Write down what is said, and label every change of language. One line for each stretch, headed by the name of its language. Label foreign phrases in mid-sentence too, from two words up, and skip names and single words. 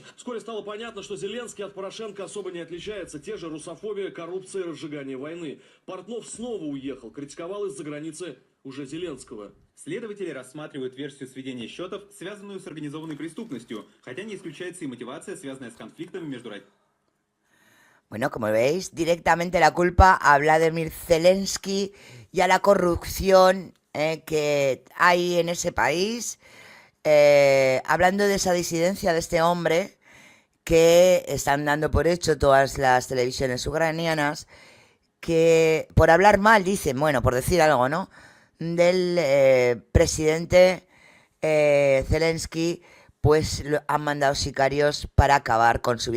Russian: Вскоре стало понятно, что Зеленский от Порошенко особо не отличается. Те же русофобия, коррупция и разжигание войны. Портнов снова уехал, критиковал из-за границы уже Зеленского. Следователи рассматривают версию сведения счетов, связанную с организованной преступностью, хотя не исключается и мотивация, связанная с конфликтами между...
Spanish: Bueno, como veis, directamente la culpa a Vladimir Zelensky y a la corrupción que hay en ese país, hablando de esa disidencia de este hombre que están dando por hecho todas las televisiones ucranianas, que por hablar mal, dicen, bueno, por decir algo, ¿no?, del presidente Zelensky, pues han mandado sicarios para acabar con su vida.